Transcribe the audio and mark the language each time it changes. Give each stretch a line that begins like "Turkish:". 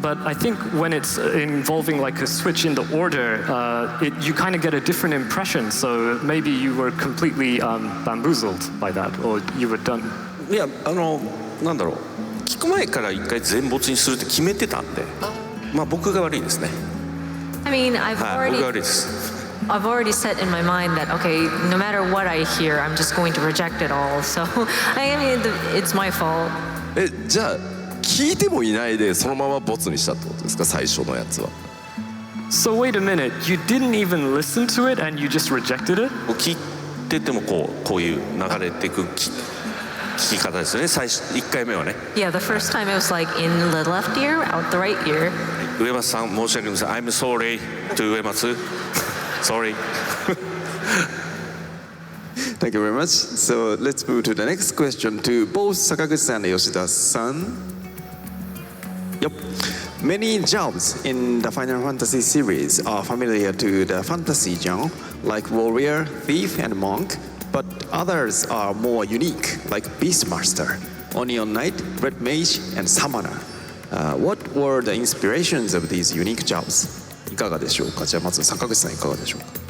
English: But I think when it's involving like a switch in the order, you kind of get a different impression. So maybe you were completely bamboozled by that, or you were done.
Japanese: いやなんだろう、聞く前から一回全没にするって決めてたんで、まあ僕が悪いですね。
English: I mean, I've
Japanese: はい、僕が
English: already
Japanese: 悪いです。
English: I've already set in my mind that okay, no matter what I hear, I'm just going to reject it all. So I mean, it's my fault.
Japanese: じゃあ聞いてもいないでそのままボツにしたってことですか、最初のやつは。
English: So wait a minute, you didn't even listen to it and you just rejected it?
Japanese: 聞いててもこういう流れていく聞き方ですよね。最初1回目はね。
English: Yeah, the first time it was like in the left ear, out the right ear.
Japanese: 上松さん申し訳ありません。
English: I'm sorry to 上松。 Sorry. Thank you very much. So let's move to the next question to both Sakaguchi-san and Yoshida-san. Yep. Many jobs in the Final Fantasy series are familiar to the fantasy genre, like warrior, thief, and monk, but others are more unique, like Beastmaster, Onion Knight, Red Mage, and Summoner. What were the inspirations of these unique jobs?
Japanese: いかがでしょうか。じゃあまず坂口さんいかがでしょうか。